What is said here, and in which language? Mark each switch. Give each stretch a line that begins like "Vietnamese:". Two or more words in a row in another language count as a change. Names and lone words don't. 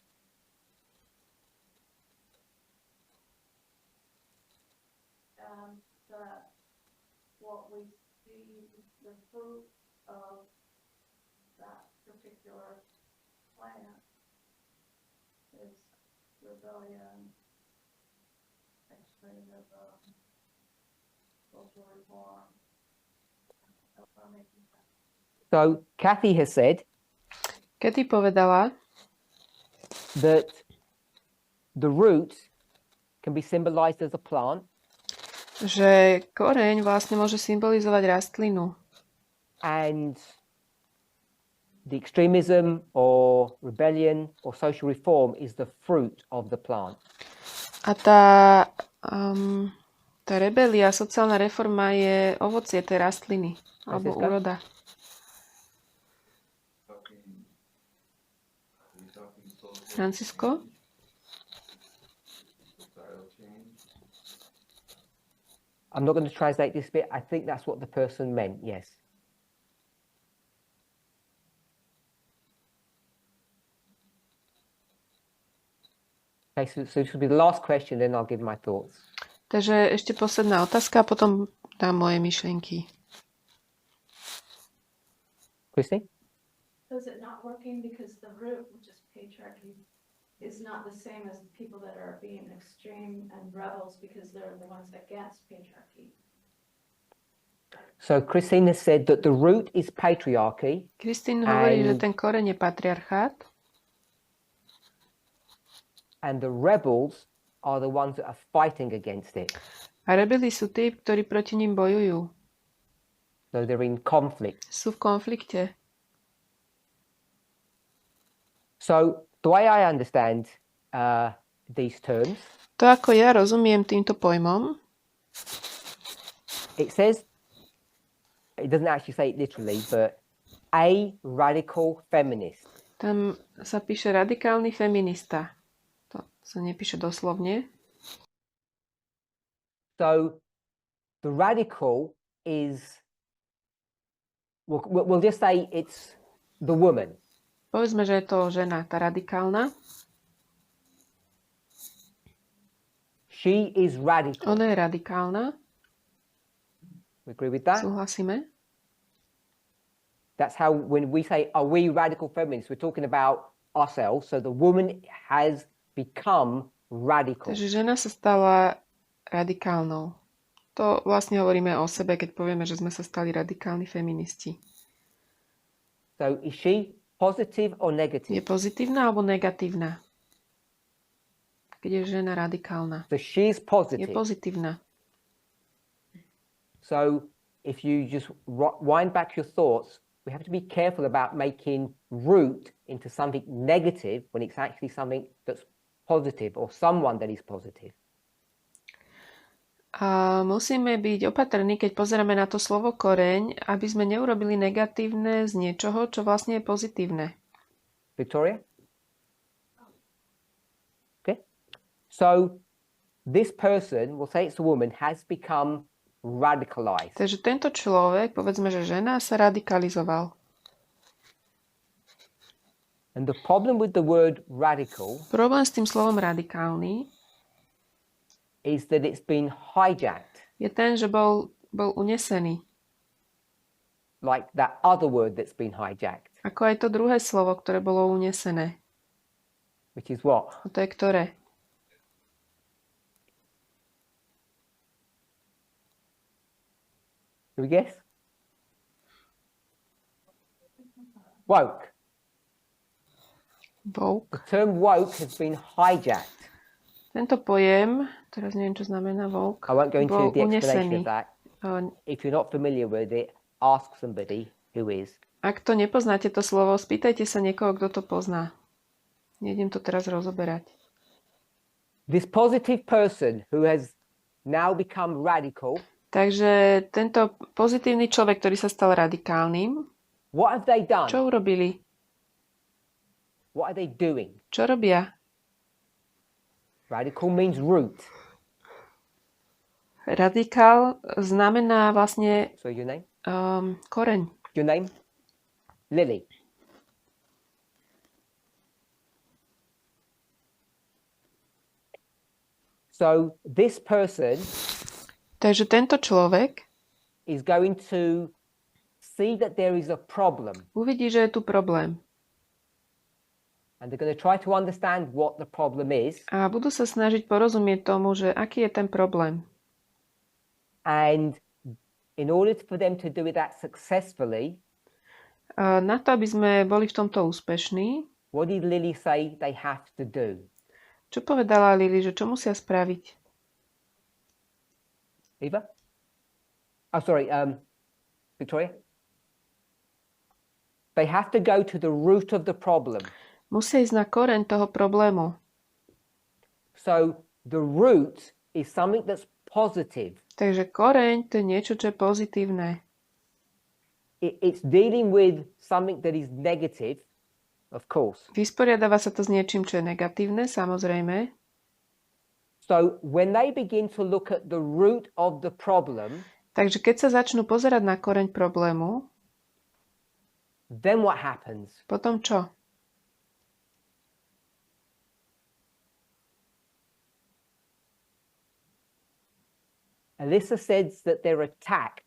English: And that what we see, the fruit of that particular plant is rebellion, extremism, social reform. So Kathy has said
Slovak: Katy povedala,
English: that the root can be symbolized as a plant
Slovak: že koreň vlastne môže symbolizovať rastlinu.
English: and the extremism or rebellion or social reform is the fruit of the plant.
Slovak: A tá rebelia, sociálna reforma je ovocie tej rastliny alebo Francisca? úroda.
English: Francisco? I'm not going to translate this bit. I think that's what the person meant, yes. Okay, so this will be the last question, then I'll give my thoughts.
Slovak: Takže ešte posledná otázka a potom dám moje myšlienky.
English: Christine? So is it not working because the root, which is patriarchy, is not the same as the people that are being extreme and rebels because they're the ones against patriarchy? So Christine has said that the root is patriarchy.
Slovak: Kristín hovorí, že
English: And-
Slovak: ten koreň je patriarchát
English: and the rebels are the ones that are fighting against it.
Slovak: a rebeli sú tí, ktorí proti ním bojujú.
English: So they're in conflict.
Slovak: Sú v konflikte.
English: So the way I understand these terms,
Slovak: To, ako ja rozumiem týmto pojmom,
English: it says, it doesn't actually say it literally, but a radical feminist.
Slovak: tam sa píše radikálny feminista. To sa nepíše doslovne.
English: So the radical is, we'll just say it's the woman.
Slovak: Povedzme, že je to žena, tá radikálna.
English: She is radical.
Slovak: Ona je radikálna.
English: We agree with that?
Slovak: Súhlasíme?
English: That's how, when we say, are we radical feminists, we're talking about ourselves. So the woman has become radical.
Slovak: Takže žena sa stala radikálnou. To vlastne hovoríme o sebe, keď povieme, že sme sa stali radikálni feministi.
English: So is she positive or
Slovak: Je
English: negative?
Slovak: pozitívna alebo negatívna? Keď je žena radikálna.
English: So she's
Slovak: Je
English: positive.
Slovak: pozitívna.
English: So if you just wind back your thoughts, we have to be careful about making root into something negative when it's actually something that's positive or someone that is positive.
Slovak: A musíme byť opatrní, keď pozeráme na to slovo koreň, aby sme neurobili negatívne z niečoho, čo vlastne je pozitívne.
English: Victoria? Okay. So this person, we'll say it's a woman, has become radicalized.
Slovak: Takže tento človek, povedzme, že žena, sa radikalizoval.
English: And the problem with the word radical
Slovak: Problém s tým slovom radikálny
English: is that it's been hijacked,
Slovak: je ten, že bol unesený.
English: like that other word that's been hijacked,
Slovak: Ako aj to druhé slovo, ktoré bolo unesené.
English: which is what?
Slovak: A to je ktoré?
English: Do we guess? Woke. Woke. The term woke has been hijacked.
Slovak: Tento pojem, teraz neviem, čo znamená woke,
English: I won't go into
Slovak: bol
English: the explanation
Slovak: unesený.
English: of that.
Slovak: A
English: If you're not familiar with it, ask somebody who is.
Slovak: Ak to nepoznáte to slovo, spýtajte sa niekoho, kto to pozná. Nejdem to teraz rozoberať.
English: This positive person who has now become radical,
Slovak: Takže tento pozitívny človek, ktorý sa stal radikálnym,
English: what have they done?
Slovak: čo urobili?
English: What are they doing?
Slovak: Čo robia?
English: Radical means root.
Slovak: Radikál znamená vlastne
English: So your name?
Slovak: koreň.
English: Your name? Lily. So this person
Slovak: Takže tento človek
English: is going to see that there is a problem.
Slovak: uvidí, že je tu problém.
English: And they're going to try to understand what the problem is.
Slovak: A budú sa snažiť porozumieť tomu, že aký je ten problém.
English: And in order for them to do that successfully,
Slovak: Na to, aby sme boli v tomto úspešní,
English: what did Lily say they have to do?
Slovak: čo povedala Lily, že čo musia spraviť?
English: Eva? Oh, sorry, Victoria? They have to go to the root of the problem.
Slovak: Musia ísť na koreň toho problému.
English: So the root is something that's positive.
Slovak: Takže koreň to je niečo, čo je pozitívne.
English: It's dealing with something that is negative, of course.
Slovak: Vysporiadáva sa to s niečím, čo je negatívne, samozrejme.
English: So when they begin to look at the root of the problem,
Slovak: Takže keď sa začnú pozerať na koreň problému,
English: then what happens?
Slovak: potom čo?
English: Alyssa says that they're attacked.